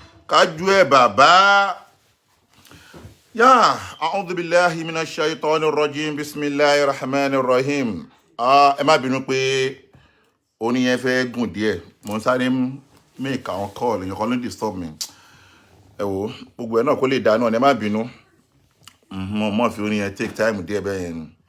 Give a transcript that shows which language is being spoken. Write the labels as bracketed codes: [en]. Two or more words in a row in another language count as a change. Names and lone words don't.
[yo] Kájú ẹ̀ bàbá. Yá, [ar] أعوذ بالله من الشيطان الرجيم. بسم الله الرحمن الرحيم. [yo] Ah, ẹ má bínú pé orin yẹn fẹ́ gùn díẹ̀. Mo ń sáré make àwọn call, èèyàn kan ló disturb mi. Ẹ wò, gbogbo ẹ̀ náà kó lè dá náà, ẹ má bínú. Mhm, mo mọ̀ fi orin yẹn [en] take time [yo] díẹ̀ bẹ́ẹ̀ yẹn ni.